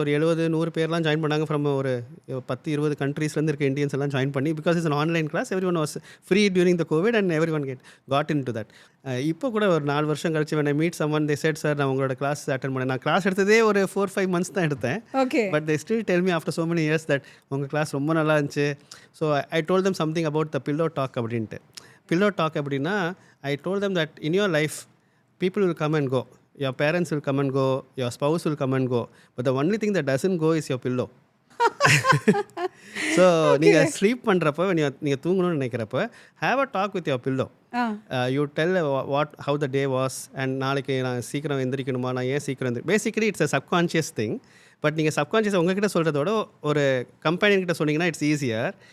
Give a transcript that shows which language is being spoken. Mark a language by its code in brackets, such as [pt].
[ta] ஒரு 70-100 பேர்லாம் ஜாயின் பண்ணாங்க. [en] From ஒரு 10-20 கண்ட்ரீஸ்லேருந்து இருக்க இந்தியன்ஸ் எல்லாம் ஜாயின் பண்ணி, because it's an online class, every one was free during the COVID and every one got in to that. இப்போ கூட ஒரு 4 வருஷம் கழிச்சு when I meet someone, they said, [ta] sir நான் உங்களோட கிளாஸ் அட்டன் பண்ணேன். நான் கிளாஸ் எடுத்ததே ஒரு 4-5 months தான் எடுத்தேன். [en] Okay. But they still tell me after so many years that [ta] உங்கள் கிளாஸ் ரொம்ப நல்லா இருந்துச்சு. [en] So I told them something about the pillow talk அப்படின்ட்டு. Pillow talk அப்படின்னா I told them that in your life people will come and go, your parents will come and go, your spouse will come and go, but the only thing that doesn't go is your pillow. [ta] So நீங்கள் sleep பண்ணுறப்ப நீங்கள் தூங்கணும்னு நினைக்கிறப்ப [en] Have a talk with your pillow. You tell how the day was and [ta] நாளைக்கு நான் சீக்கிரம் எந்திரிக்கணுமா, நான் ஏன் சீக்கிரம் [en] Basically it's a subconscious thing. [ta] But நீங்கள் சப்கான்ஷியஸ் உங்ககிட்ட சொல்கிறதோட ஒரு கம்பெனி கிட்ட சொன்னீங்கன்னா [en] It's easier.